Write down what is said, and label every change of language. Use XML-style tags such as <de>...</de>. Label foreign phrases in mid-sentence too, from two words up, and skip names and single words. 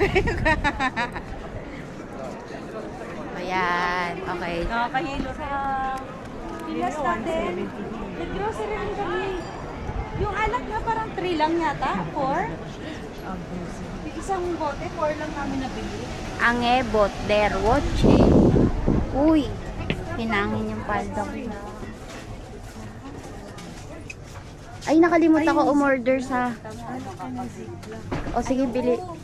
<tl>Ayan. Okay. nakakahilo sa Pilas natin. Nag-grocery rin kami. Yung alak na parang 3 lang yata, 4. Yung isang bote, 4 lang namin nabili.</tl> <de>Angebot der Woche.</de> <tl>Uy. Hinangin yung palda ko. Ay, nakalimutan ko umorder sa... O sige, bili.</tl>